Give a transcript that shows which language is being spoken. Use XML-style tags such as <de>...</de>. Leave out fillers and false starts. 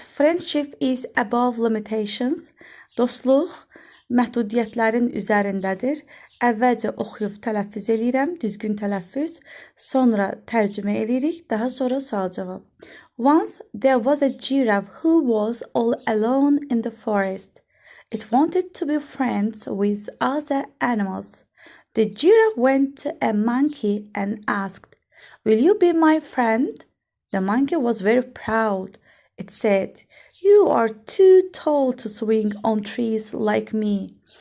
<en>Friendship is above limitations.</en> <az>Dostluq məhdudiyyətlərin üzərindədir. Əvvəlcə oxuyub tələffüz eləyirəm, düzgün tələffüz. Sonra tərcümə eləyirik, daha sonra sual-cavab.</az> <en>Once there was a giraffe who was all alone in the forest. It wanted to be friends with other animals. The giraffe went to a monkey and asked, "Will you be my friend?" The monkey was very proud. It said, "You are too tall to swing on trees like me.</en>